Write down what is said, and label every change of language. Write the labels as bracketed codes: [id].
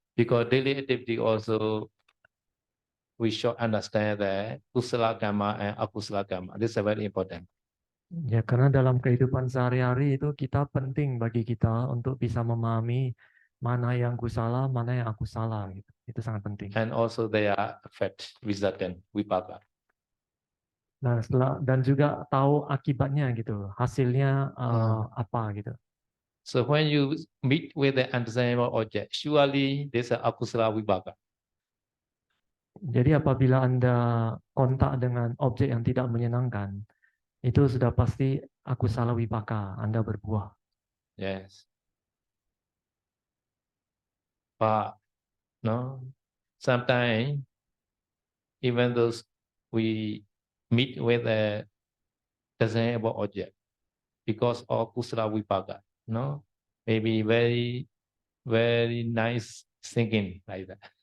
[en] Because daily activity also we should understand that kusala gamma and akusala gamma. This is very important. [id] Ya, karena dalam kehidupan sehari-hari itu penting bagi kita untuk bisa memahami mana yang kusala, mana yang akusala gitu. Itu sangat penting. [en] And also they are affect resultant vipaka. [id] Nah, dan juga tahu akibatnya gitu, hasilnya apa gitu. [en] So when you meet with the undesirable object, surely this is akusala vipaka. [id] Jadi apabila Anda kontak dengan objek yang tidak menyenangkan, itu sudah pasti akusala wipaka, Anda berbuah. [en] Yes. But no, sometimes even though we meet with a desirable object because of kusala vipaka, no, maybe very nice singing like that.